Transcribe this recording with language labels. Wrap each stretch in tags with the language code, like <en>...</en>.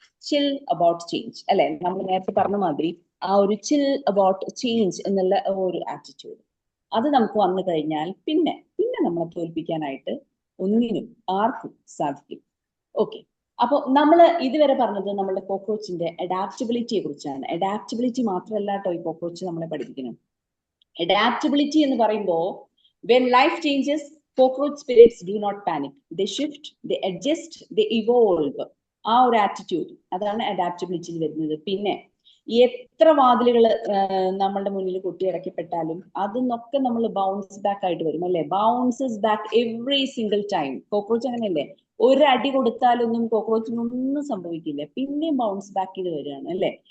<en>chill about change</en> <ml>അല്ലെ. നമ്മൾ നേരത്തെ പറഞ്ഞ മാതിരി ആ ഒരു ചിൽ അബൌട്ട് ചേഞ്ച് എന്നുള്ള ഒരു ആറ്റിറ്റ്യൂഡ് അത് നമുക്ക് വന്നു കഴിഞ്ഞാൽ പിന്നെ നമ്മളെ തോൽപ്പിക്കാനായിട്ട് ഒന്നിനും ആർക്കും സാധിക്കും. ഓക്കെ. അപ്പൊ നമ്മൾ ഇതുവരെ പറഞ്ഞത് നമ്മുടെ കോക്രോച്ചിന്റെ അഡാപ്റ്റബിലിറ്റിയെ കുറിച്ചാണ്. അഡാപ്റ്റബിലിറ്റി മാത്രമല്ല കേട്ടോ ഈ കോക്രോച്ച് നമ്മളെ പഠിപ്പിക്കണം. അഡാപ്റ്റബിലിറ്റി എന്ന് പറയുമ്പോൾ</ml> <en>when life changes, cockroach spirits do not panic. They shift, they adjust, they evolve.</en> <ml>ആ ഒരു ആറ്റിറ്റ്യൂഡ് അതാണ് അഡാപ്റ്റബിലിറ്റിയിൽ വരുന്നത്. പിന്നെ എത്ര വാതിലുകൾ നമ്മളുടെ മുന്നിൽ കൊട്ടിയടക്കപ്പെട്ടാലും അതിന്നൊക്കെ നമ്മൾ ബൗൺസ് ബാക്ക് ആയിട്ട് വരും അല്ലെ?</ml> <en>Bounces back every single time.</en> <ml>Cockroach അങ്ങനെയല്ലേ? ഒരു അടി കൊടുത്താലൊന്നും കോക്രോച്ചിനൊന്നും സംഭവിക്കില്ല, പിന്നെയും ബൗൺസ് ബാക്ക് ചെയ്ത് വരികയാണ് അല്ലെ?</ml>